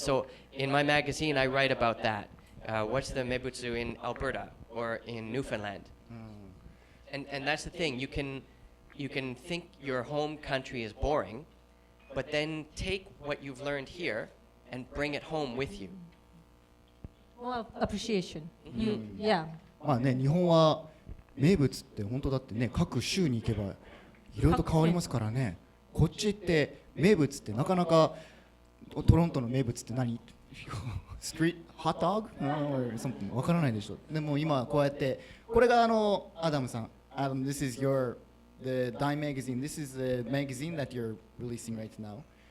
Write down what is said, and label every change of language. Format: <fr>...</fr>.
<en>So in my magazine, I write about that. What's the meibutsu in Alberta or in Newfoundland? And that's the thing. You can think your home country is boring, but then take what you've learned here and bring it home with you. More appreciation. Yeah.</en> <ja>まあね、日本は名物って本当だってね、各州に行けばいろいろと変わりますからね。こっち行って名物ってなかなかトロントの名物って何？ストリートホットドッグ？わからないでしょ。でも今こうやってこれがアダムさん。</ja> <en>This is the DINE magazine. This is the magazine that you're releasing right now.</en>